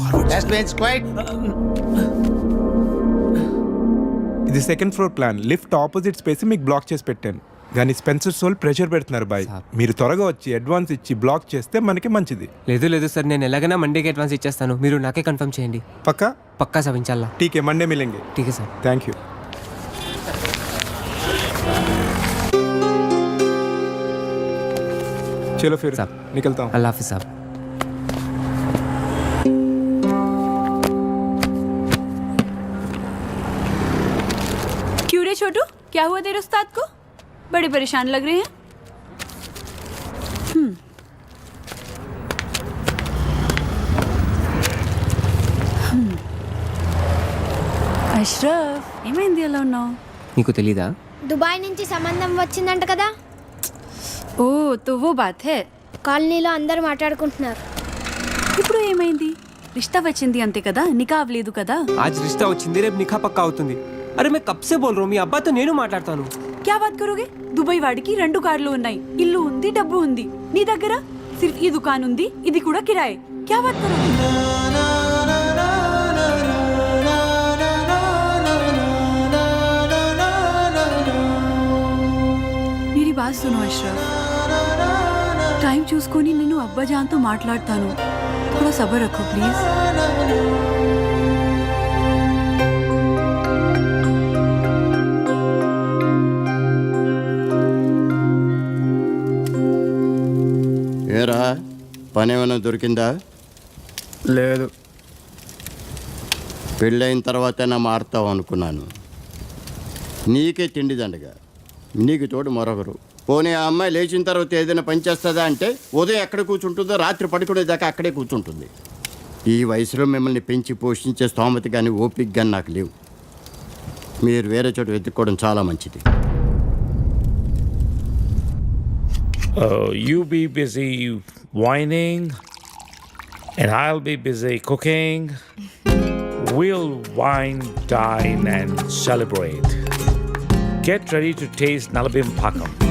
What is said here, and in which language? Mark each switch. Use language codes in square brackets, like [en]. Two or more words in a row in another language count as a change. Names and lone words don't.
[te] ఇది సెకండ్ ఫ్లోర్ ప్లాన్. లిఫ్ట్ ఆపోజిట్ స్పేస్ మీకు బ్లాక్ చేసి పెట్టాను, కానీ స్పెన్సర్ సోల్ ప్రెషర్ పెడుతున్నారు బాయ్. మీరు త్వరగా వచ్చి అడ్వాన్స్ ఇచ్చి బ్లాక్ చేస్తే మనకి మంచిది. లేదు సార్, నేను ఎలాగైనా మండేకి అడ్వాన్స్ ఇచ్చేస్తాను. మీరు నాకే కన్ఫర్మ్ చేయండి. పక్కా సవించాలా? [hi] ठीक है, मंडे मिलेंगे. ठीक है सर. [en] thank you. [hi] चलो फिर साहब निकलता हूँ. अल्लाह हाफिज़ साहब. क्यों रे छोटू, क्या हुआ तेरे उस्ताद को? बड़े परेशान लग रहे हैं. [te] అష్రఫ్, ఏమైంది అలా ఉన్నావు? నీకు తెలీదా? దుబాయ్ నుంచి సంబంధం వచ్చిందంట కదా. [hi] ओ तो वो बात है. [te] కాలనీలో అందరూ మాట్లాడుకుంటున్నారు. ఇప్పుడు ఏమైంది? रिश्ता వచ్చింది అంతే కదా నికా అవ్వలేదు కదా [hi] आज रिश्ता [te] వచ్చింది రేపు నిఖా పక్కా అవుతుంది అరే [hi] मैं कब से बोल रहा हूं [te] మీ అబ్బాతో నేను మాట్లాడతాను [hi] क्या बात करोगे [te] దుబాయ్ వాడికి 2 కార్లు ఉన్నాయి ఇల్లు ఉంది డబ్బు ఉంది నీ దగ్గర సిర్ఫ్ ఈ దుకాన్ ఉంది ఇది కూడా కిరాయే [hi] क्या बात करोगे मेरी बात सुनो अशरफ टाइम [te] చూసుకొని నేను అబ్బా జాన్తో మాట్లాడతాను [hi] थोड़ा सब्र रखो प्लीज [te] ఏరా పని ఏమైనా దొరికిందా? లేదు పెళ్ళైన తర్వాతైనా మారుతావు అనుకున్నాను. నీకే తిండి దండగా, నీకు తోడు మరొకరు. పోనీ ఆ అమ్మాయి లేచిన తర్వాత ఏదైనా పని చేస్తుందా అంటే ఉదయం ఎక్కడ కూర్చుంటుందో రాత్రి పడుకునేదాకా అక్కడే కూర్చుంటుంది. ఈ వయసులో మిమ్మల్ని పెంచి పోషించే స్తోమత కానీ ఓపిక కానీ నాకు లేవు. మీరు వేరే చోట వెతుక్కోవడం చాలా మంచిది. [en] You be busy whining and I'll be busy cooking. We'll wine, dine and celebrate. Get ready to taste Nalabim Pakam.